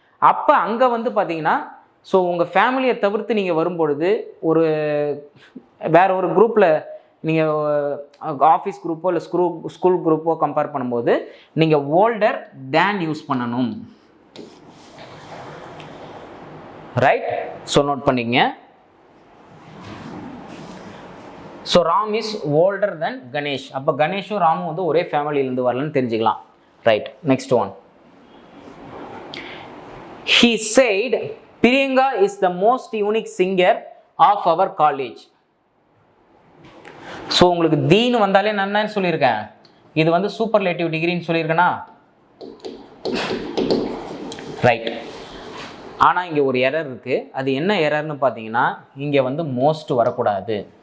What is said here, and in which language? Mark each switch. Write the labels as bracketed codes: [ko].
[ta] அப்போ அங்கே வந்து பார்த்தீங்கன்னா ஸோ உங்கள் ஃபேமிலியை தவிர்த்து நீங்கள் வரும்பொழுது ஒரு வேற ஒரு குரூப்பில் நீங்கள் ஆஃபீஸ் குரூப்போ இல்லை ஸ்கூல் குரூப்போ கம்பேர் பண்ணும்போது நீங்கள் ஓல்டர் தேன் யூஸ் பண்ணணும். ரைட்? ஸோ நோட் பண்ணிக்கங்க. [en] So Ram is older then Ganesh. [ta] அப்போ கணேஷும் ராமும் வந்து ஒரே ஃபேமிலியிலேருந்து வரலன்னு தெரிஞ்சுக்கலாம். [en] Right. Next one. He said Priyanka is the most unique singer of our college. [ta] So உங்களுக்கு தீன்னு வந்தாலே நான் என்னன்னு சொல்லியிருக்கேன்? இது வந்து சூப்பர்லேட்டிவ் டிகிரின்னு சொல்லியிருக்கேனா? ரைட். ஆனால் இங்கே ஒரு எரர் இருக்குது. அது என்ன எரர்னு பார்த்தீங்கன்னா இங்கே வந்து மோஸ்ட் வரக்கூடாது.